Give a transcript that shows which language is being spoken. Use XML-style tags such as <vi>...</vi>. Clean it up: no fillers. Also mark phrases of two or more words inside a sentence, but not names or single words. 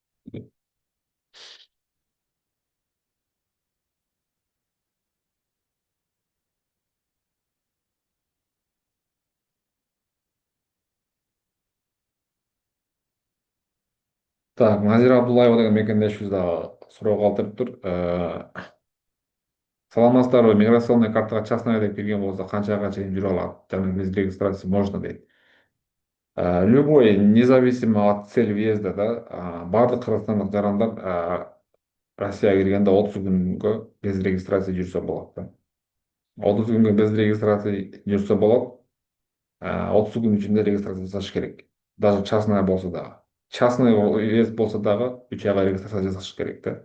<ky>Так, Назира Абдуллаева деген мекендешибиз дагы суроо калтырыптыр. Саламатсыздарбы, миграционный картага частный деп кирген болсо канча айга чейин жүрө алат жана</ky> <ru>без регистрации можно</ru> <ky>дейт.</ky> <ru>Любой, независимо от цели въезда,</ru> <ky>да, баардык кыргызстандык жарандар Россияга киргенде 30 күнгө</ky> <ru>без регистрации</ru> <ky>жүрсө болот да. 30 күнгө</ky> <ru>без регистрации</ru> <ky>жүрсө болот. 30 күн ичинде регистрация жасаш керек.</ky> <ru>Даже частный</ru> <ky>болсо дагы.</ky> <ru>Частный въезд</ru> <ky>болсо дагы 3 айга регистрация жасаш керек да.</ky>